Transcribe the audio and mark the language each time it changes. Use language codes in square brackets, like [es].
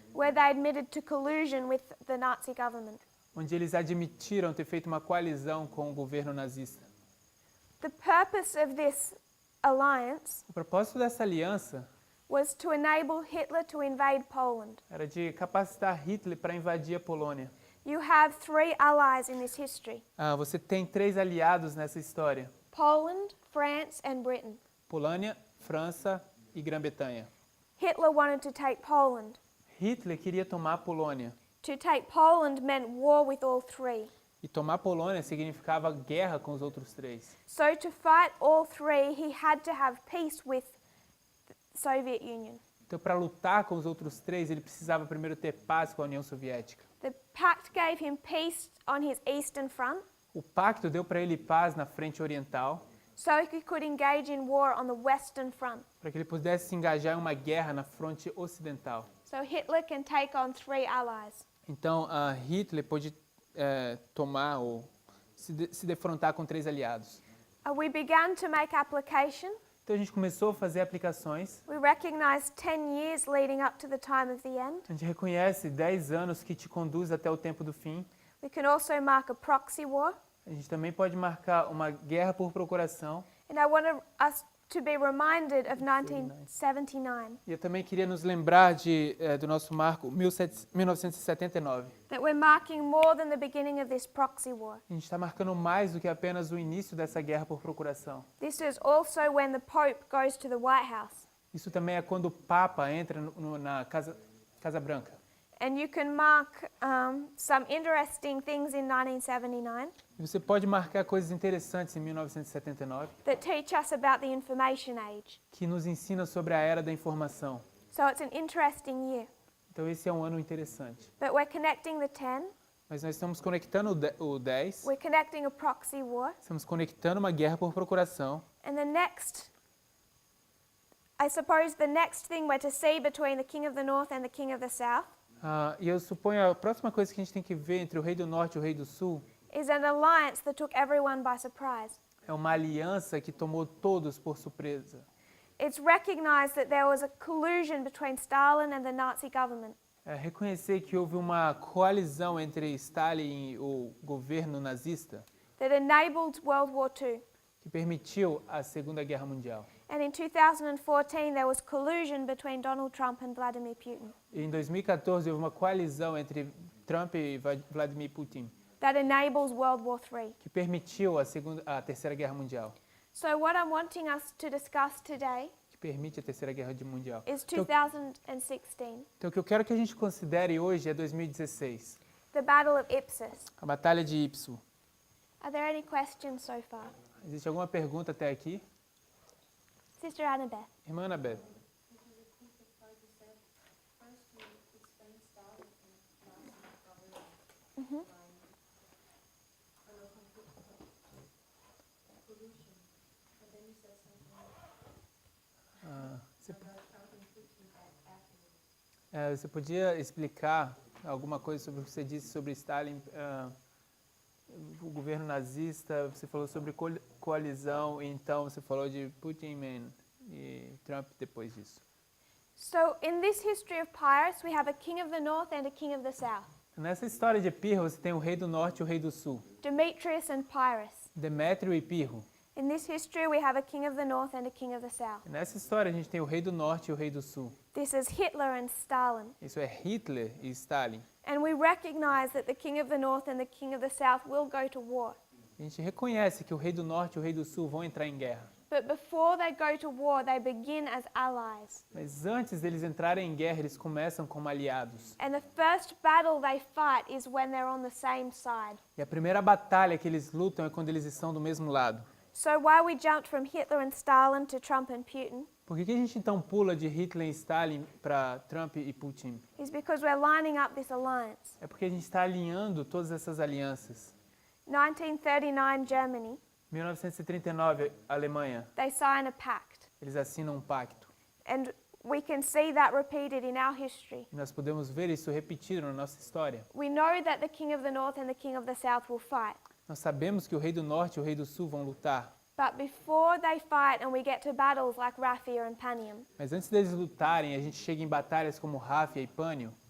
[en] where they admitted to collusion with the Nazi government. [pt] onde eles admitiram ter feito uma coalizão com o governo nazista. [en] The purpose of this alliance [pt] O propósito dessa aliança [en] was to enable Hitler to invade Poland. [pt] era de capacitar Hitler para invadir a Polônia. [en] You have three allies in this history: [pt] Você tem 3 aliados nessa história: [en] Poland, France, and Britain. [pt] Polônia, França e Grã-Bretanha. [en] Hitler wanted to take Poland. [pt] Hitler queria tomar a Polônia. [en] To take Poland meant war with all three. [pt] E tomar a Polônia significava guerra com os outros 3. [en] So to fight all three, he had to have peace with the Soviet Union. [pt] Então, para lutar com os outros 3, ele precisava primeiro ter paz com a União Soviética. [en] The pact gave him peace on his eastern front, [pt] O pacto deu para ele paz na frente oriental, [en] so he could engage in war on the western front. [pt] para que ele pudesse se engajar em uma guerra na fronte ocidental. [en] So Hitler can take on three allies. [pt] Então, Hitler pôde tomar ou se defrontar com 3 aliados. [en] We began to make application. [pt] Então, a gente começou a fazer aplicações. [en] We recognized 10 years leading up to the time of the end. [pt] A gente reconhece 10 anos que te conduz até o tempo do fim. [en] We can also mark a proxy war. [pt] A gente também pode marcar uma guerra por procuração. [en] And I want us to be reminded of 1979, [pt] E eu também queria nos lembrar do nosso marco 1979. [en] that we're marking more than the beginning of this proxy war. [pt] A gente está marcando mais do que apenas o início dessa guerra por procuração. [en] This is also when the Pope goes to the White House. [pt] Isso também é quando o Papa entra na Casa Branca. [en] And you can mark some interesting things in 1979 [pt] E você pode marcar coisas interessantes em 1979 [en] that teach us about the information age. [pt] que nos ensina sobre a era da informação. [en] So it's an interesting year. [pt] Então esse é um ano interessante. [en] But we're connecting the 10, [pt] Mas nós estamos conectando o 10, [en] we're connecting a proxy war, [pt] estamos conectando uma guerra por procuração. [en] and I suppose the next thing we're to see between the King of the North and the King of the South [pt] E eu suponho a próxima coisa que a gente tem que ver entre o Rei do Norte e o Rei do Sul [en] is an alliance that took everyone by surprise. [pt] é uma aliança que tomou todos por surpresa. [en] It's recognized that there was a collusion between Stalin and the Nazi government. [pt] É reconhecer que houve uma coalizão entre Stalin e o governo nazista [en] That enabled World War II. [pt] que permitiu a Segunda Guerra Mundial. [en] And in 2014, there was collusion between Donald Trump and Vladimir Putin. [pt] E em 2014 houve uma coalizão entre Trump e Vladimir Putin [en] That enables World War III. [pt] que permitiu a Terceira Guerra Mundial, [en] So what I'm wanting us to discuss today [pt] que permite a Terceira Guerra Mundial. [en] is [pt] Então, [en] 2016, [pt] então o que eu quero que a gente considere hoje é 2016, [en] the Battle of Ipsus. [pt] a Batalha de Ipso. [en] Are there any questions so far? [pt] Existe alguma pergunta até aqui? [en] Sister Annabeth. [pt] Irmã Anabeth. Você podia explicar alguma coisa sobre o que você disse sobre Stalin, o governo nazista, você falou sobre coalizão, e então você falou de Putin e Trump depois disso. [en] So in this history of Pyrrhus, we have a king of the north and a king of the south. [pt] Nessa história de Pirro, você tem o rei do norte e o rei do sul, [en] Demetrius and Pyrrhus. [pt] Demétrio e Pirro. [en] In this history, we have a king of the north and a king of the south. [pt] E nessa história a gente tem o rei do norte e o rei do sul. [en] This is Hitler and Stalin. [pt] Isso é Hitler e Stalin. [en] And we recognize that the king of the north and the king of the south will go to war. [pt] A gente reconhece que o rei do norte e o rei do sul vão entrar em guerra. [en] But before they go to war, they begin as allies. [pt] Mas antes deles entrarem em guerra, eles começam como aliados. [en] And the first battle they fight is when they're on the same side. [pt] E a primeira batalha que eles lutam é quando eles estão do mesmo lado. [en] So why we jumped from Hitler and Stalin to Trump and Putin [pt] Por que a gente então pula de Hitler e Stalin para Trump e Putin? [en] is because we're lining up this alliance. [pt] É porque a gente está alinhando todas essas alianças. [en] 1939 Germany, [pt] 1939, Alemanha, [en] they sign a pact. [pt] eles assinam um pacto. [en] And we can see that repeated in our history. [pt] E nós podemos ver isso repetido na nossa história. [en] We know that the king of the north and the king of the south will fight. [pt] Nós sabemos que o rei do norte e o rei do sul vão lutar. [en] But before they fight and we get to battles like Raphia and Panium, [pt] Mas antes deles lutarem, a gente chega em batalhas como Ráfia e Pânio.